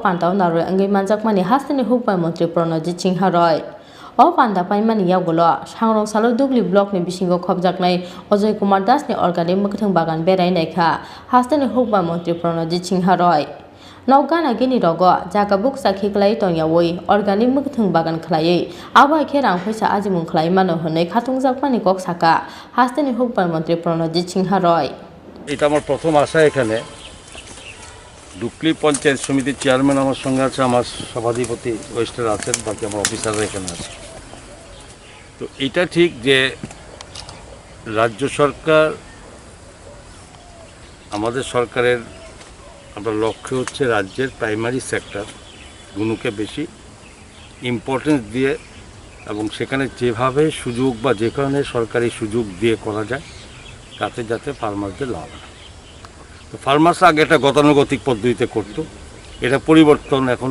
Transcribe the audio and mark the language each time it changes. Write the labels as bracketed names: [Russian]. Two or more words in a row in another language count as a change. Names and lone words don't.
[Kok Borok] pantau naroi angai manjakmani hastani hukbai mantri Pranajit Singha Roy o panda paimani yagolo Sangrong Salo Dugli Block ni bisingo khobjaknai Ajay Kumar Das ni organic mukthung bagan berai naikha hastani hukbai mantri Pranajit Singha Roy Nogana gini rogo jaga buksa khiklai tonyawoi organic mukthung bagan khlai abo ke rangphaisa ajimung khlai mano honai khatung jakmani kok saka hastani hukbai mantri Pranajit Singha Roy [Bangla] এটা আমার প্রথম আশা এখানে ডুকলি পঞ্চায়েত সমিতির চেয়ারম্যান আমার সঙ্গে আছে আমার সভাধিপতি ওয়েস্টের আছেন বাকি আমার অফিসাররা এখানে আছে তো এটা ঠিক যে রাজ্য সরকার আমাদের সরকারের আমরা লক্ষ্য হচ্ছে রাজ্যের [English] primary sector [Bangla] গুলোকে বেশি ইম্পর্টেন্স দিয়ে এবং সেখানে যেভাবে সুযোগ বা যেখানে সরকারি সুযোগ দিয়ে করা যায় তাতে যাতে ফার্মারদের লাভ হয় তো ফার্মার্স আগে একটা গতানুগতিক পদ্ধতিতে করতো এটা পরিবর্তন এখন